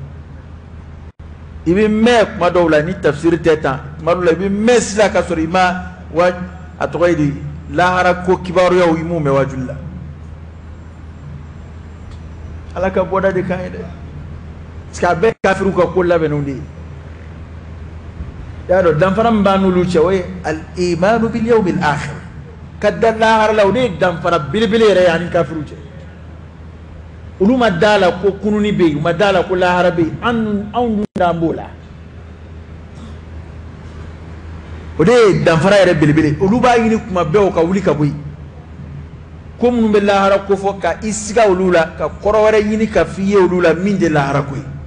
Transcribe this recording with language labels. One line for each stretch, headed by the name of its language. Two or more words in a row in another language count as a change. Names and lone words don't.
Bambara: ibi mɛ kuma dɔw la ni tafsiri tɛ tan kuma dɔw la ibi mɛ sila ka sɔrɔ i ma a tɔgɔ ye di lahara ko kibaruyaw i m'u mɛn wajuli la ala ka bɔda de kan ye dɛ
French: parce que
Bambara: a bɛɛ kafiriw ka ko labɛnnenw de ye y'a dɔn danfara min b'a n'olu cɛ o ye
Arabic: الإيمان باليوم الآخر
Bambara: ka da lahara la o de ye danfara belebele yɛrɛ ye ani kafiriw cɛ olu ma da la ko kununi bɛ yen u ma da la ko lahara bɛ yen anw dun n'an b'o la o de ye danfara yɛrɛ belebele olu b'a ɲini kuma bɛɛ o ka wuli ka bɔ yen ko minnu bɛ lahara ko fɔ ka i siga olu la ka kɔrɔ wɛrɛ ɲini ka f'i ye olu la min tɛ lahara ko ye